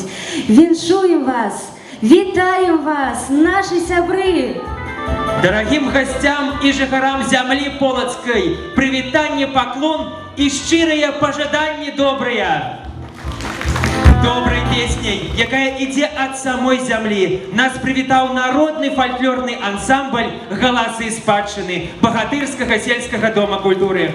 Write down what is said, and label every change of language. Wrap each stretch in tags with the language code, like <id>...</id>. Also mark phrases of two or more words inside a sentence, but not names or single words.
<be>Віншуем вас, вітаем вас, наши сябры!</be> <ru>Дорогим гостям</ru> <be>и жыхарам зямлі полацкай, прывітанне, паклон и шчырыя пажаданні добрыя.</be> <ru>Доброй песней,</ru> <be>якая ідзе ад самой зямлі, нас прывітаў народны фальклорны ансамбль «Галасы спадчыны» Багатырскага сельскага дома культуры.</be>